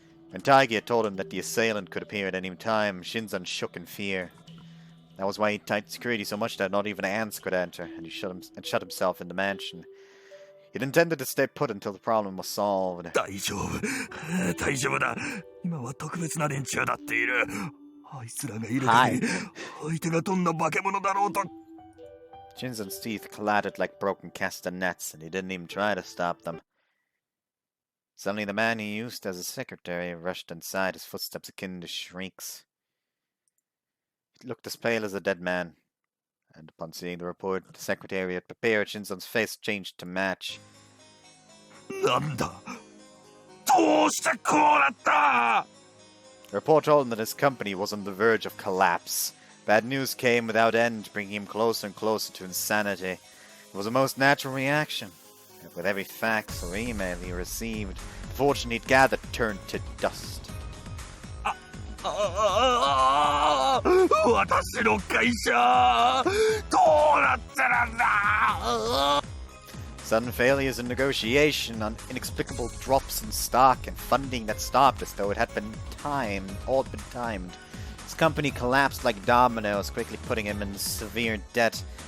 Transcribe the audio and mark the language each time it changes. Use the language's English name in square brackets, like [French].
[English] When Taigi had told him that the assailant could appear at any time, Shinzon shook in fear. That was why he tightened security so much that not even ants could enter, and he shut himself in the mansion. He'd intended to stay put until the problem was solved. [Japanese] 大丈夫。大丈夫だ。今は特別な連中だっている。あいつらがいる限り、相手がどんな化け物だろうと。 [English] Shinzon's teeth clattered like broken castanets, and he didn't even try to stop them. Suddenly the man he used as a secretary rushed inside, his footsteps akin to shrieks. He looked as pale as a dead man, and upon seeing the report the secretary had prepared, Shinzon's face changed to match. [Japanese] なんだどうしてこうなった [English] The report told him that his company was on the verge of collapse. Bad news came without end, bringing him closer and closer to insanity. It was a most natural reaction. And with every fax or email he received, the fortune he'd gathered turned to dust. [Japanese] 私の会社どうなってるんだ [English] Sudden failures in negotiation, inexplicable drops in stock, and funding that stopped as though it had been all been timed. His company collapsed like dominoes, quickly putting him in severe debt.